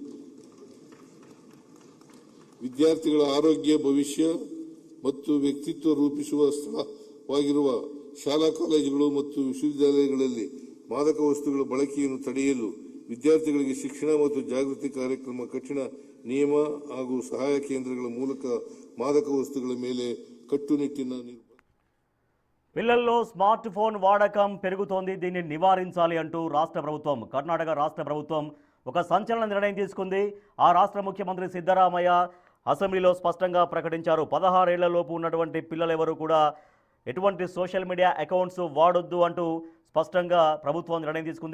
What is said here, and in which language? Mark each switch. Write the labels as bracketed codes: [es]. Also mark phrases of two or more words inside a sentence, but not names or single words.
[kn] ವಿದ್ಯಾರ್ಥಿಗಳ ಆರೋಗ್ಯ, ಭವಿಷ್ಯ ಮತ್ತು ವ್ಯಕ್ತಿತ್ವ ರೂಪಿಸುವ ಸ್ಥಳವಾಗಿರುವ ಶಾಲಾ ಕಾಲೇಜುಗಳು ಮತ್ತು ವಿಶ್ವವಿದ್ಯಾಲಯಗಳಲ್ಲಿ ಮಾದಕ ವಸ್ತುಗಳ ಬಳಕೆಯನ್ನು ತಡೆಯಲು ವಿದ್ಯಾರ್ಥಿಗಳಿಗೆ ಶಿಕ್ಷಣ ಮತ್ತು ಜಾಗೃತಿ ಕಾರ್ಯಕ್ರಮ, ಕಠಿಣ ನಿಯಮ ಹಾಗೂ ಸಹಾಯ ಕೇಂದ್ರಗಳ ಮೂಲಕ ಮಾದಕ ವಸ್ತುಗಳ ಮೇಲೆ కట్టునిట్టిన [te] పిల్లల్లో స్మార్ట్ ఫోన్ వాడకం పెరుగుతోంది. దీన్ని నివారించాలి అంటూ కర్ణాటక రాష్ట్ర ప్రభుత్వం ఒక సంచలన నిర్ణయం తీసుకుంది. ఆ రాష్ట్ర ముఖ్యమంత్రి సిద్ధరామయ్య అసెంబ్లీలో స్పష్టంగా ప్రకటించారు. 16 ఏళ్లలోపు ఉన్నటువంటి పిల్లలెవరూ కూడా ఎటువంటి సోషల్ మీడియా అకౌంట్స్ వాడొద్దు అంటూ స్పష్టంగా ప్రభుత్వం నిర్ణయం తీసుకుంది.